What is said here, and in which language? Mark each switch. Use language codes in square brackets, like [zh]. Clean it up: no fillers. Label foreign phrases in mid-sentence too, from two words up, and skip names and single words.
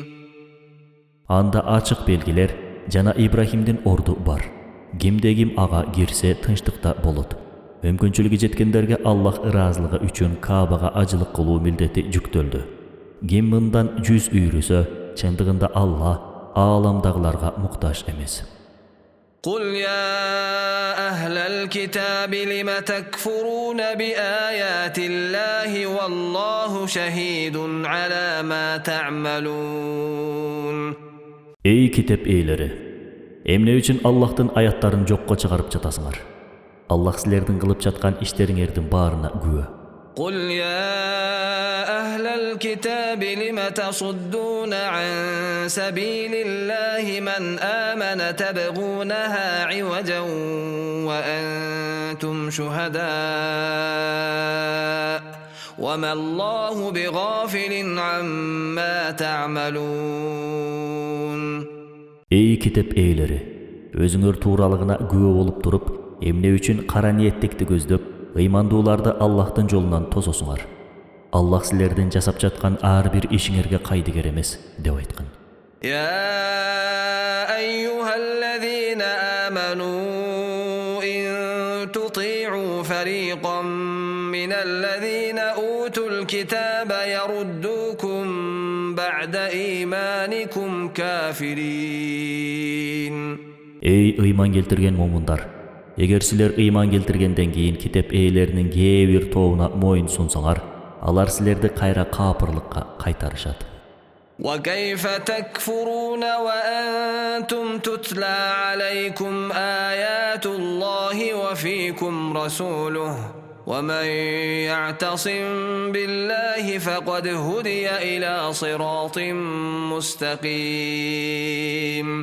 [ky] Анда ачык белгилер жана Ибрахимдин орду бар. Кимде-ким ага кирсе тынчтыкта болот. Мүмкүнчүлүгү жеткендерге Аллах ыраазылыгы үчүн Каабага ажылык кылуу милдети жүктөлдү. Ким мындан 100 үйрүсө, чындыгында Алла ааламдагыларга муктаж эмес. [ar] قل يا أهل الكتاب لم تكفرون بآيات الله والله شهيد على ما تعملون. [ky] Ey kitep eylери, эмне үчүн Аллахтын аяттарын жокко чыгарып жатасыңар? Аллах силердин кылып жаткан иштериңердин баарына күбө. [ar] قل يا أهل الكتاب لم تصدون عن سبيل الله من آمن تبغونها عوجا وأنتم شهداء وما الله بغافل عما تعملون. [ky] Ey kitep eylери, өзүңөр тууралыгына күбө болуп туруп, эмне үчүн кара ниеттикти көздөп, ыймандууларды Аллахтын жолунан тососуңар. Аллах силердин жасап жаткан ар бир ишиңерге кайдыгер эмес деп айткан. [ar] يا أيها الذين آمنوا إن تطيعوا فريقا من الذين أوتوا الكتاب يردوكم بعد إيمانكم كافرين. [ky] Ey ыйман келтирген момундар, эгер силер ыйман келтиргенден кийин китеп ээлеринин кээ бир тобуна моюн сунсаңар, алар силерди кайра капырлыкка кайтарышат. [ar] وكيف تكفرون وأنتم تتلى عليكم آيات الله وفيكم رسوله ومن يعتصم بالله فقد هدي إلى صراط مستقيم.